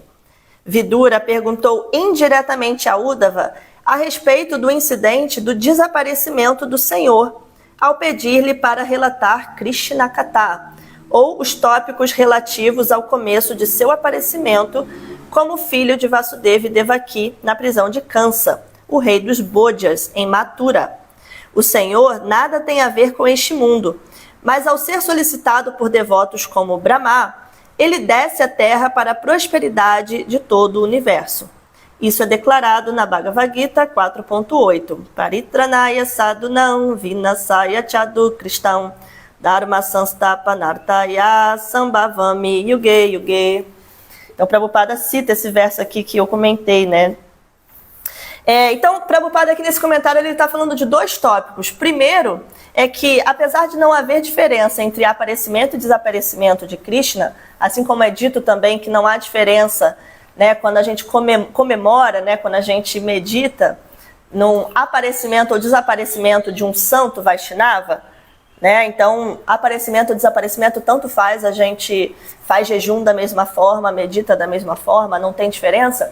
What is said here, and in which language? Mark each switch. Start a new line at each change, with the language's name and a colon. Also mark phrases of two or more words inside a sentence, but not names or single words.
Portuguese: Vidura perguntou indiretamente a Uddhava a respeito do incidente do desaparecimento do Senhor, ao pedir-lhe para relatar Krishna Katha, ou os tópicos relativos ao começo de seu aparecimento como filho de Vasudeva e Devaki na prisão de Kansa, o rei dos Bodhyas, em Mathura. O Senhor nada tem a ver com este mundo, mas ao ser solicitado por devotos como Brahma, ele desce à terra para a prosperidade de todo o universo. Isso é declarado na Bhagavad Gita 4.8.
Sanskrit: परित्राणाय साधूनां विनाशाय च दुष्कृताम् धर्म संस्थापनार्थाय सम्भवामि युगे युगे.
Portuguese: Então, Prabhupada cita esse verso aqui que eu comentei, né? Então, Prabhupada aqui nesse comentário ele está falando de dois tópicos. Primeiro é que, apesar de não haver diferença entre aparecimento e desaparecimento de Krishna, assim como é dito também que não há diferença, né, quando a gente comemora, né, quando a gente medita no aparecimento ou desaparecimento de um santo Vaishnava, né, então aparecimento ou desaparecimento tanto faz, a gente faz jejum da mesma forma, medita da mesma forma, não tem diferença.